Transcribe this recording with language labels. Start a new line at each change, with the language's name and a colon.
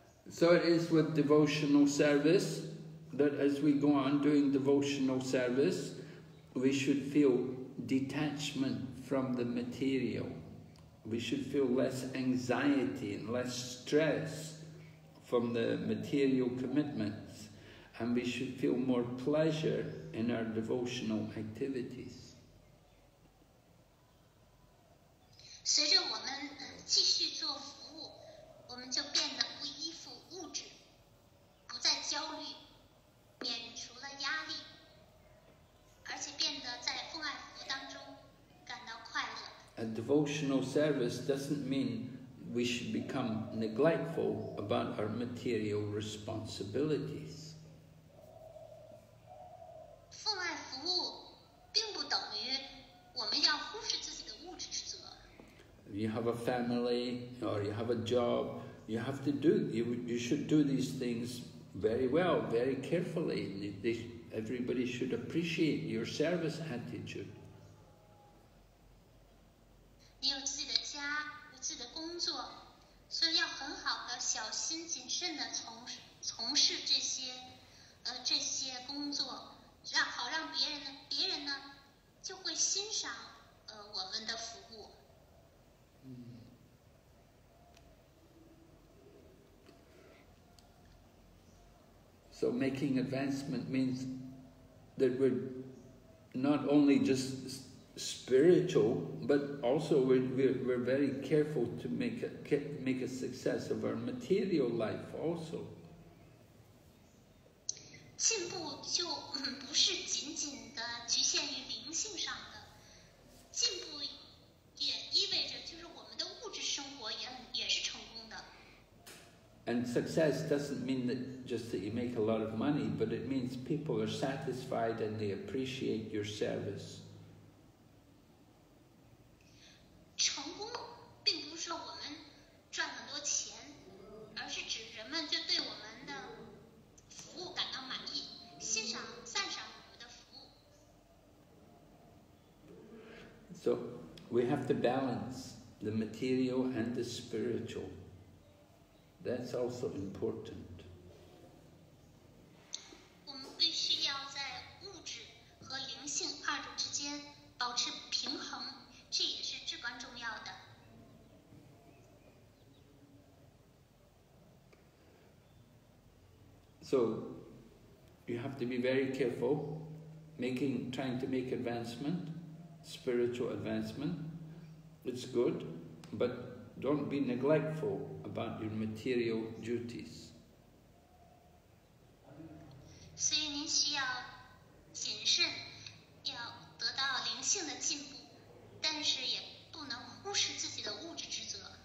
English: So it is with devotional service that as we go on doing devotional service, we should feel detachment from the material. We should feel less anxiety and less stress from the material commitments, and we should feel more pleasure in our devotional activities.
Chinese: 随着我们继续做服务，我们就变得不依附物质，不再焦虑，免除了压力，而且变得在奉爱服务当中感到快乐。
English: A devotional service doesn't mean we should become neglectful about our material responsibilities.
Chinese: 奉爱服务并不等于我们要忽视自己的物质职责。
English: You have a family or you have a job, you should do these things very well, very carefully. Everybody should appreciate your service attitude.
Chinese: 你有自己的家，有自己的工作，所以要很好的小心谨慎的从事这些工作，让别人呢就会欣赏我们的服务。
English: So making advancement means that we're not only just spiritual, but also we're very careful to make a success of our material life also.
Chinese: 进步就不是仅仅的局限于灵性上的，进步也意味着就是我们的物质生活也是成功的。
English: And success doesn't mean just that you make a lot of money, but it means people are satisfied and they appreciate your service.
Chinese: 成功并不是说我们赚很多钱，而是指人们就对我们的服务感到满意，赞赏我们的服务。
English: So we have to balance the material and the spiritual. That's also important.
Chinese: 我们必须要在物质和灵性二者之间保持平衡，这也是至关重要的。
English: So you have to be very careful trying to make advancement, spiritual advancement. It's good, but don't be neglectful about your material duties.
Chinese: 所以您需要谨慎，要得到灵性的进步，但是也不能忽视自己的物质职责。